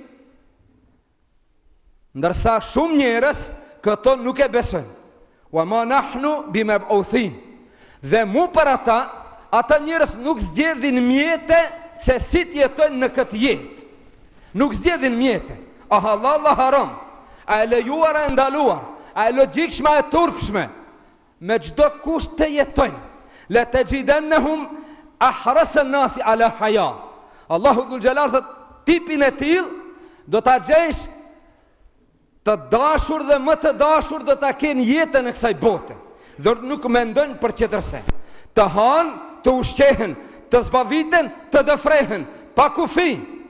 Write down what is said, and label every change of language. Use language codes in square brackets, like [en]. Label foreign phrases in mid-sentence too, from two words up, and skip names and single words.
[sq] Ndërsa shumë njerëz këto nuk e besojnë. [ar] وما نحن بمبعوثين. [sq] Dhe mu për ata njerëz nuk zgjedhin mjete se si të jetojnë në këtë jetë. Nuk zgjedhin mjete. A halal a haram, a e lejuar a e ndaluar, a e logjikshme a e turpshme, me çdo kusht të jetojnë. [ar] لتجدنهم أحرص الناس على حياة. [sq] Allahu [ar] ذو الجلال [sq] thot, tipin e tillë do ta gjesh të dashur dhe më të dashur do ta kenë jetën e kësaj bote. Dhe nuk mendojnë për tjetërse. Të hanë, të ushqehen, të zbaviten, të dëfrehen, pa kufi.